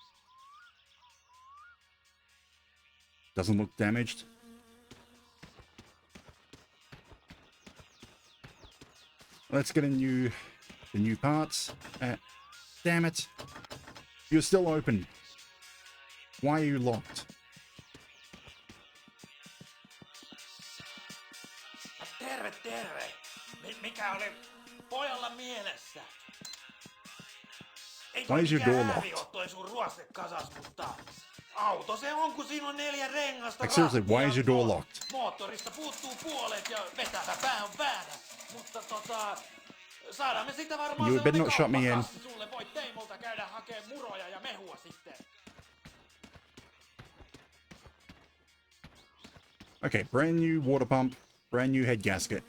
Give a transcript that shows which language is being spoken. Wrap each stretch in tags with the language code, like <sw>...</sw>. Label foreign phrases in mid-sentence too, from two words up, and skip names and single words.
<en>Doesn't look damaged. Let's get the new parts. Damn it. You're still open. Why are you locked?</en> <fi>Terve, terve. Mikä oli pojalla mielessä? Ei</fi> <en>Why is your door locked?</en> <fi>toi sun ruostekasas, mutta auto se on, kun siinä on 4 rengasta.</fi> <en>Like seriously, why is your door locked?</en> <fi>Moottorista puuttuu puolet ja vetävä pää on väärä. Mutta saadaan me sitä varmaan</fi> <en>You better not shut me in.</en> <fi>kauppakassi sulle. Voit Teimolta käydä hakee muroja ja mehua sitten.</fi> <en>Okay, brand new water pump, brand new head gasket.</en>